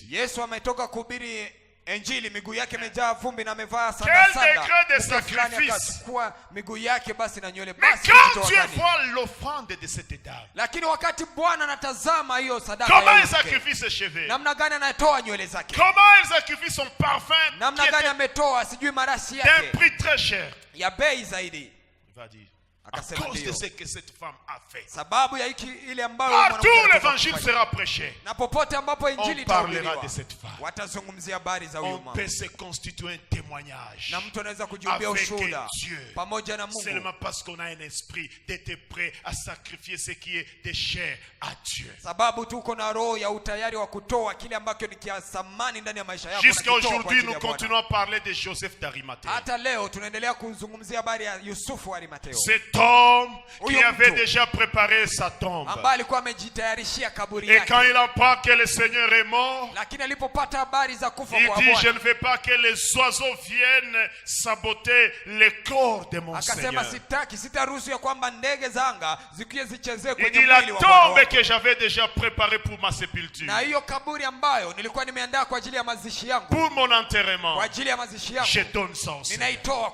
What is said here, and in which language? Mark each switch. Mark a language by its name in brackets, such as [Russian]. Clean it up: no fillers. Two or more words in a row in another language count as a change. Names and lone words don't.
[Swahili] Yesu ametoka kuhubiri injili, miguu yake imejaa vumbi na amevaa sanda. [French] Quel degré de sacrifice! [Swahili] Kwa miguu yake basi na nywele basi. [French] Mais quand Dieu voit l'offrande de cette dame, [Swahili] lakini wakati Bwana anatazama hiyo sadaka, [French] comment il sacrifie ses cheveux? [Swahili] Namna gani anatoa nywele zake? [French] Comment il sacrifie son parfum? [Swahili] Namna gani ametoa sijui marashi yake? [French] D'un prix très cher. [Swahili] Ya bei zaidi. [French] Va dire. À cause de ce que cette femme a fait. [Swahili] Sababu ya ile ambayo [French] partout l'évangile sera prêché. [Swahili] Na popote ambapo injili itahubiriwa, [French] de cette femme. [Swahili] Watazungumzia habari za huyo mama. [French] On peut se constituer un témoignage. [Swahili] Na mtu anaweza kujiubia ushuhuda pamoja na Mungu. [French] Seulement parce qu'on a un esprit d'être prêt à sacrifier ce qui est de cher à Dieu. [Swahili] Sababu tuko na roho ya utayari wa kutoa kile ambacho ni kia thamani ndani ya maisha yako. [French] Jusqu'à aujourd'hui nous continuons à parler de Joseph d'Arimathée. [Swahili] Hata leo tunaendelea kuzungumzia habari ya Yusufu wa Arimatheo. [French] Homme qui avait déjà préparé sa tombe. Et quand il apprend que le Seigneur est mort, il dit je ne veux pas que les oiseaux viennent saboter le corps de mon Seigneur. Il dit la tombe que j'avais déjà préparée pour ma sépulture, pour mon enterrement, je donne ça au Seigneur.